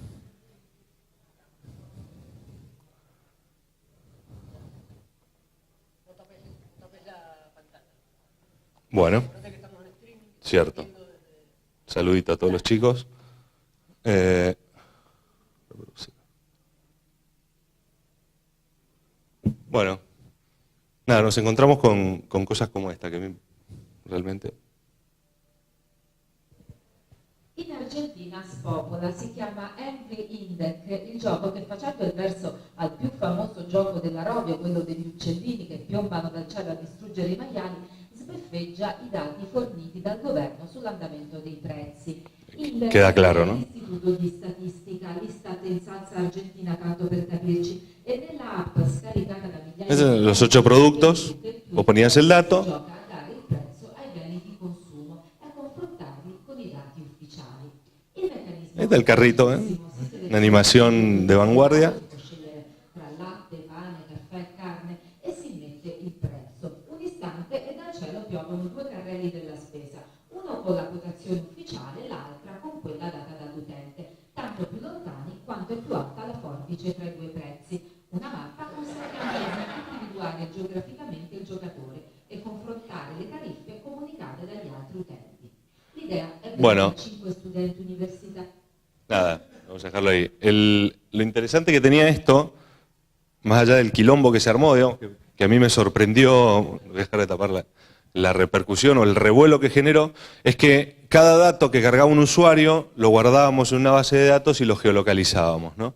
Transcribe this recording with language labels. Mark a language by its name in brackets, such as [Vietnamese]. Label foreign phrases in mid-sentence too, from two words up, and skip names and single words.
[Spanish] Bueno, cierto. Saludito a todos los chicos. Bueno, nada, nos encontramos con cosas como esta, que a mí realmente... [Italian] In Argentina spopola, si chiama Angry INDEC, il gioco che facendo il verso al più famoso gioco della Rovio, quello degli uccellini che piombano dal cielo a distruggere i maiali, sbeffeggia i dati forniti dal governo sull'andamento dei prezzi. [Spanish] queda claro, ¿no? [Italian] L'Istituto di Statistica, l'Istat in salsa argentina, tanto per capirci, e nella app scaricata da migliaia [Spanish] Esos son los 8 productos, vos ponías el dato. [Italian] gioca a dare il prezzo ai beni di consumo e a confrontarli con i dati ufficiali. Il meccanismo [Spanish] Este es el carrito, una animación de vanguardia. [Italian] si può scegliere tra latte, pane, caffè, carne e si mette il prezzo. Un istante e dal cielo piovono 2 carrelli della spesa, uno con la quotazione ufficiale, l'altra con quella data dall'utente, tanto più lontani quanto è più alta la forbice tra i 2 prezzi. Una mappa consente anche di individuare geograficamente il giocatore e confrontare le tariffe comunicate dagli altri utenti. L'idea è per [Spanish] Bueno. [Italian] 5 studenti universitari. [Spanish] Nada, vamos a dejarlo ahí. Lo interesante que tenía esto, más allá del quilombo que se armó, digamos, que a mí me sorprendió, voy a dejar de tapar la repercusión o el revuelo que generó, es que cada dato que cargaba un usuario lo guardábamos en una base de datos y lo geolocalizábamos, ¿no?